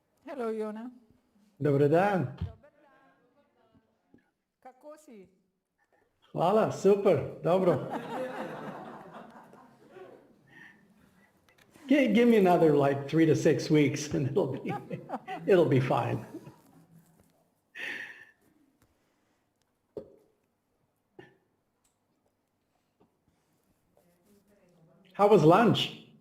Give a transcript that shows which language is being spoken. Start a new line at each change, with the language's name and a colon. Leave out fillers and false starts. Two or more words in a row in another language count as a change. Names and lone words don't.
English: Hello, Yonah.
Croatian: Dobar dan. Kako si? Hvala, super, dobro.
English: Give me another like 3 to 6 weeks and it'll be fine. How was lunch?